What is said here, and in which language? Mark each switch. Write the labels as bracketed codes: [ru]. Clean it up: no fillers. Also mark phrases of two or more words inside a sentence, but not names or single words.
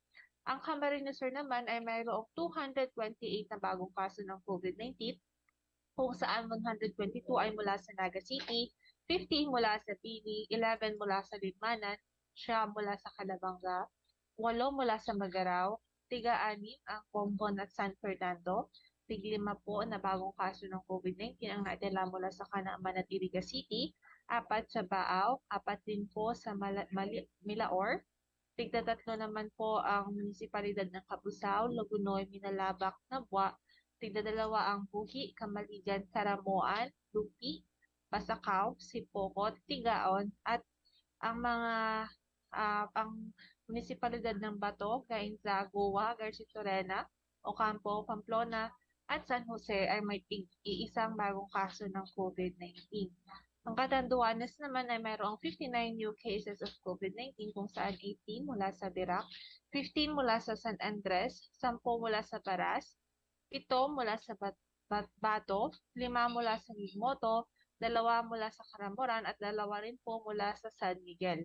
[tl] Ang Camarines Sur naman ay mayroong 228 na bagong kaso ng COVID-19 kung saan 122 ay mula sa Naga City, 15 mula sa Pili, 11 mula sa Lidmanan, 9 mula sa Calabanga, 8 mula sa Magaraw, 6 ang Pompon at San Fernando, 5 po na bagong kaso ng COVID-19 ang naitala mula sa Canaaman at Iriga City, 4 sa Baaw, 4 din po sa Milaor, 3 naman po ang munisipalidad ng Cabusao, Logunoy, Minalabak, Nabwa, 2 ang Buhi, Kamaligan, Karamoan, Lupi, Pasakaw, Sipokot, Tigaon, at ang mga ang munisipalidad ng Bato, Cainza, Goa, Garcitorena, Ocampo, Pamplona, at San Jose ay may iisang bagong kaso ng COVID-19. Ang Catanduanes naman ay mayroong 59 [en] new cases of COVID-19 [tl] kung saan 18 mula sa Dirac, 15 mula sa San Andres, 10 mula sa Paras, 7 mula sa Bato, 5 mula sa Gigmoto, 2 mula sa Caramboran at 2 rin po mula sa San Miguel.